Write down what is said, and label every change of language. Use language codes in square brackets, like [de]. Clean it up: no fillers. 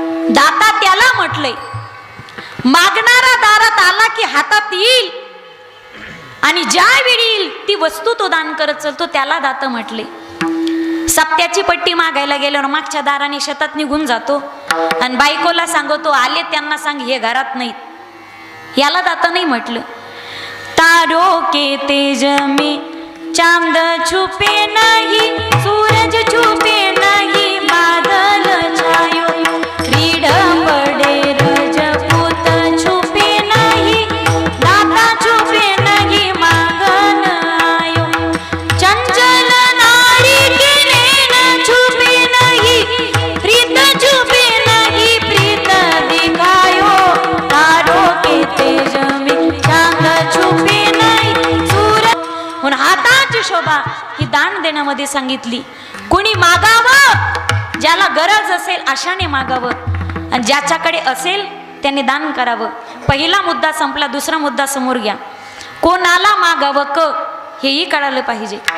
[mr] दाता त्याला म्हटलंय, मागणारा दारात आला की हातात येईल, आणि ज्या वेळी येईल ती वस्तू तो दान करत चालतो त्याला दाता म्हटले. सप्त्याची पट्टी मागायला गेल्यावर मागच्या दाराने शेतात निघून जातो आणि बायकोला सांगतो आले त्यांना सांग हे घरात नाहीत, याला दाता नाही म्हटलं. [hi] तारो के तेज में चांद छुपे नहीं, सूरज छुपे नहीं, बादल छायो रीढ़ पड़े रजपूत छुपे नहीं, दाता छुपे नहीं, मांगन आयो चंचल नारी के नैन छुपे नहीं, प्रीत छुपे नहीं, प्रीत दिखायो. तारों के तेज में चांद छुपे नहीं, सूरज. [mr] म्हणून हाताची शोभा ही दान देण्यामध्ये सांगितली. कोणी मागावं, ज्याला गरज असेल अशाने मागावं, आणि ज्याच्याकडे असेल त्याने दान करावं. पहिला मुद्दा संपला. दुसरा मुद्दा समोर घ्या. कोणाला मागावं क हेही कळालं पाहिजे.